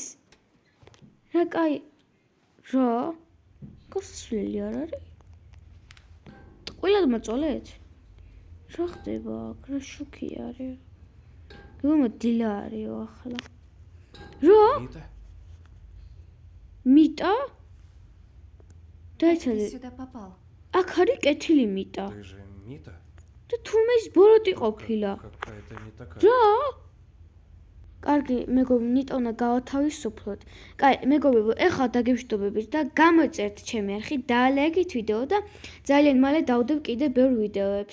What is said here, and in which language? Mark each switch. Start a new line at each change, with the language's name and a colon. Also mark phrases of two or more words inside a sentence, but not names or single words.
Georgian: რა კაი. რა? გასასვლელი არ არის? ყველად მოწოლეთ? რა ხდება აქ? რა შუქი არის? გმო დილა არისო ახლა. რა?
Russian: Мита?
Georgian: მიტა?
Russian: Ты
Georgian: დაიცადე.
Russian: сюда попал.
Georgian: აქ არის კეთილი მიტა.
Russian: Ты же Мита?
Georgian: და თურმე ის ბოროტი ყოფილა.
Russian: Какая-то не такая.
Georgian: რა? კარგი, მეგობრებო, ნიტა უნდა გავათავისუფლოთ. კაი, მეგობრებო, ეხლა დაგემშვიდობებით და გამოიწერთ ჩემი არხი, დაალაიქით ვიდეო და ძალიან მალე დავდებ კიდე ბევრ ვიდეოებს.